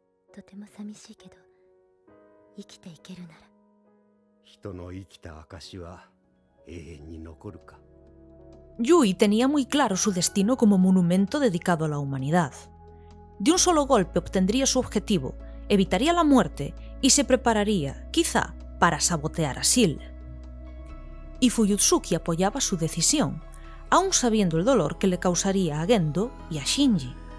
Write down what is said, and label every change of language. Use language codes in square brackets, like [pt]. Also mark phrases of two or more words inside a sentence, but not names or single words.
[ja] とても寂しいけど、生きていけるなら。人の生きた証は永遠に残るか。 [es] Yui tenía muy claro su destino como monumento dedicado a la humanidad. De un solo golpe obtendría su objetivo, evitaría la muerte y se prepararía, quizá, para sabotear a Seal. Y Fuyutsuki apoyaba su decisión, aun sabiendo el dolor que le causaría a Gendo y a Shinji.